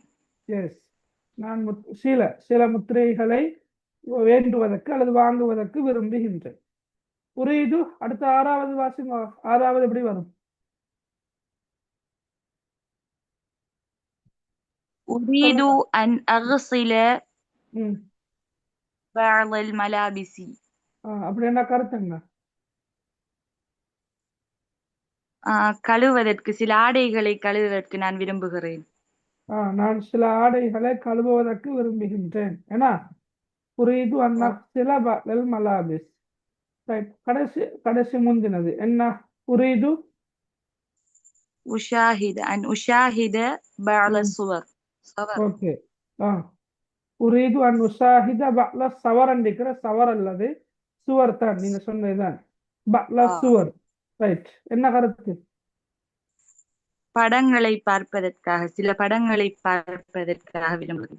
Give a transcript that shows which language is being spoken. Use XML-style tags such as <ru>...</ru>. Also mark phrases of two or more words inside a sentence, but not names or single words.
<ta>எஸ், நான் சில முத்திரைகளை வேண்டுவதற்கு அல்லது வாங்குவதற்கு விரும்புகின்றேன். உரீது. அடுத்த ஆறாவது வாசிங்க. ஆறாவது எப்படி வரும்?</ta> <ar>أريد أن أغسل بعض الملابس.</ar> <ta>அப்படி என்ன கருத்துங்க? கழுவுவதற்கு, சில ஆடைகளை கழுவுவதற்கு நான் விரும்புகிறேன். நான் சில ஆடைகளை கழுவுவதற்கு விரும்புகின்றேன்.</ta> <ar>ஏன்னா أريد أن أغسل بعض الملابس.</ar> <ta>ரைட். கடைசி முந்தினது என்ன? உரீது</ta> <ar>உஷாஹித بعض الصور.</ar> <ta>ஓகே.</ta> <ar>أريد أن أشاهد بعض صور</ar> <ta>என்கிற ஸவர் அல்லது சுவர் தான் நீங்க சொன்னதுதான்.</ta> <ar>بعض صور.</ar> <ta>ரைட். என்ன கருத்து? படங்களை பார்ப்பதற்காக, சில படங்களை பார்ப்பதற்காக விரும்புகிறேன்.</ta>